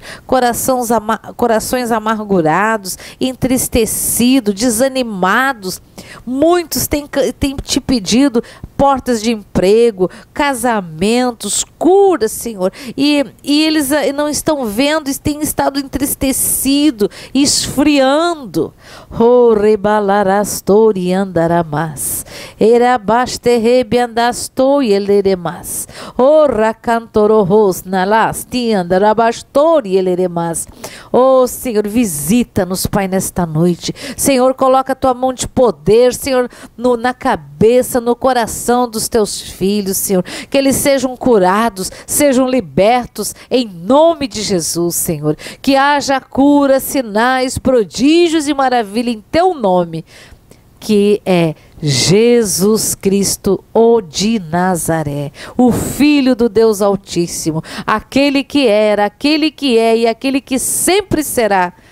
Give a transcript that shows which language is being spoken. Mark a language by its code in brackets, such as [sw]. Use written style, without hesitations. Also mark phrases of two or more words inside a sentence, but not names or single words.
[pt] Corações amargurados, entristecidos, desanimados. Muitos têm te pedido portas de emprego, casamentos, cura, Senhor. E eles não estão vendo, têm estado entristecidos, esfriando. Oh, rebalarastori andaramas. Erabasterrebi andastori eleremas. Oh, racantororros nalasti andarabastori eleremas. Oh, Senhor, visita-nos, Pai, nesta noite. Senhor, coloca a tua mão de poder, Senhor, na cabeça, no coração dos teus filhos, Senhor. Que eles sejam curados, sejam libertos, em nome de Jesus, Senhor. Que haja cura, sinais, prodígios e maravilha em teu nome, que é Jesus Cristo, o de Nazaré, o Filho do Deus Altíssimo, aquele que era, aquele que é e aquele que sempre será.